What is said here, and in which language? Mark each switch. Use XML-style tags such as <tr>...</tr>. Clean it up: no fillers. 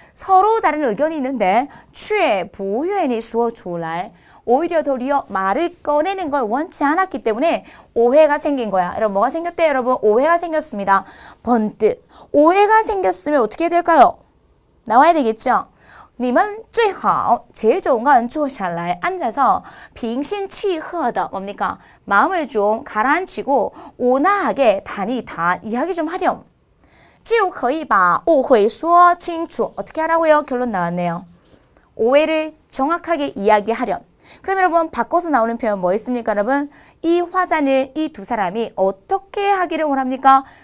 <ko>서로 다른 의견이 있는데</ko> <zh>却不愿意说出来.</zh> <ko>오히려 도리어 말을 꺼내는 걸 원치 않았기 때문에 오해가 생긴 거야. 여러분 뭐가 생겼대요? 여러분 오해가 생겼습니다. 번뜩. 오해가 생겼으면 어떻게 해야 될까요? 나와야 되겠죠?</ko> <zh>你们最好</zh> <ko>제일 좋은 건</ko> <zh>坐下来</zh> <ko>앉아서</ko> <zh>平心气和的</zh> <ko>뭡니까? 마음을 좀 가라앉히고 온화하게 단이단 이야기 좀 하렴.</ko> <zh>就可以把误会说清楚.</zh> <ko>어떻게 하라고요? 결론 나왔네요. 오해를 정확하게 이야기하렴. 그럼 여러분 바꿔서 나오는 표현 뭐 있습니까? 여러분 이 화자는 이 두 사람이 어떻게 하기를 원합니까?</ko>